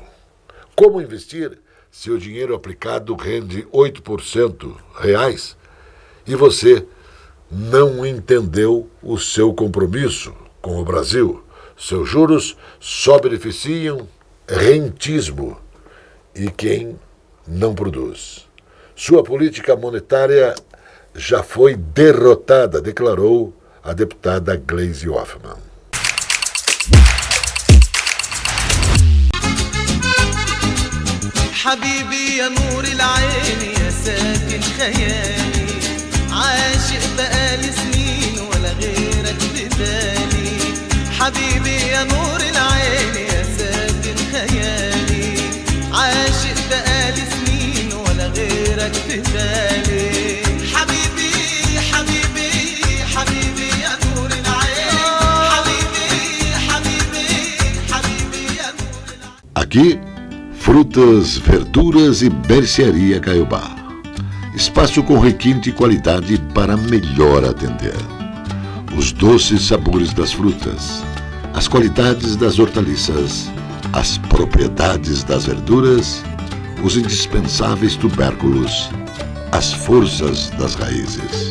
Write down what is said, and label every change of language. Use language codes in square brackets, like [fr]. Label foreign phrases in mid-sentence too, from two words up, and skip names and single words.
[pt] Como investir se o dinheiro aplicado rende 8% reais e você não entendeu o seu compromisso com o Brasil? Seus juros só beneficiam rentismo e quem não produz. Sua política monetária já foi derrotada, declarou a deputada Gleisi Hoffmann. [ar] حبيبي يا نور العين يا ساكن خيالي عاشق بقالي سنين ولا غيرك بدالي حبيبي يا نور العين يا ساكن خيالي عاشق بقالي سنين ولا غيرك بدالي حبيبي حبيبي حبيبي يا نور العين حبيبي حبيبي حبيبي يا نور العين. [pt] Aqui, frutas, verduras e mercearia Caiobá. Espaço com requinte e qualidade para melhor atender. Os doces sabores das frutas, as qualidades das hortaliças, as propriedades das verduras, os indispensáveis tubérculos, as forças das raízes.